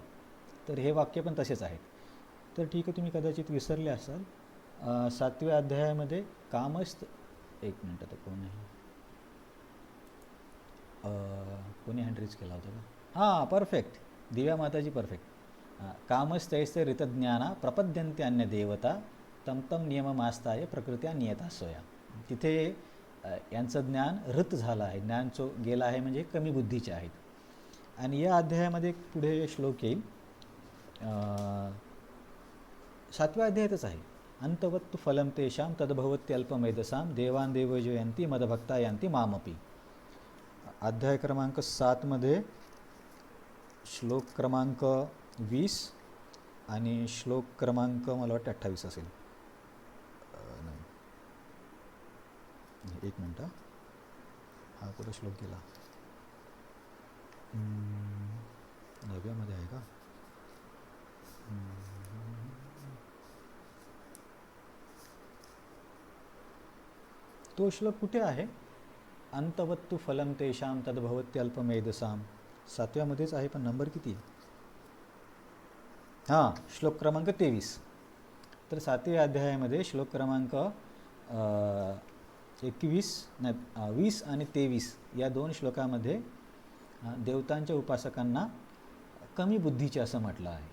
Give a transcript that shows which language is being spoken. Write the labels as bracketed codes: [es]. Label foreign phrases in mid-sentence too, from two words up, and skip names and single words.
[mr] तर हे वाक्य पण तसेच आहेत. तर ठीक आहे, तुम्ही कदाचित विसरले असाल. 7व्या अध्यायामध्ये कामस्थ, एक मिनटं, तर कोणी हँड केला होता का? हां, परफेक्ट, दिव्या माताजी, परफेक्ट. [sa] कामस्तैस्य ऋतज्ञाना प्रपद्यन्ते अन्य देवता तम तम नियममास्ताय प्रकृत्या नियता सोया. [mr] तिथे यांचं ज्ञान ऋत झालं आहे, ज्ञान गेलं आहे म्हणजे कमी बुद्धीचे आहेत. आणि या अध्यायामध्ये पुढे श्लोक येईल, 7व्या अध्यायातच आहे. [sa] अंतवत्तु फलम तेषां तद्भवत्यल्पमेधसां देवान देवजयंती मदभक्ता यांती मामपी. [mr] अध्याय क्रमांक 7मध्ये श्लोक क्रमांक 20 आणि श्लोक क्रमांक मला वाटतं 28 असेल. नाही, एक मिनटं, हा कुठं श्लोक गेला? 9व्यामध्ये आहे का? तो श्लोक कुठे आहे? [sa] अंतवत्तु फलम तेषां तद्भवत्यल्पमेधसां, [mr] 7व्यामध्येच आहे, पण नंबर किती? हां, श्लोक क्रमांक 23. तर 7व्या अध्यायामध्ये श्लोक क्रमांक 20 आणि 23 या दोन श्लोकामध्ये देवतांच्या उपासकांना कमी बुद्धीचे असं म्हटलं आहे.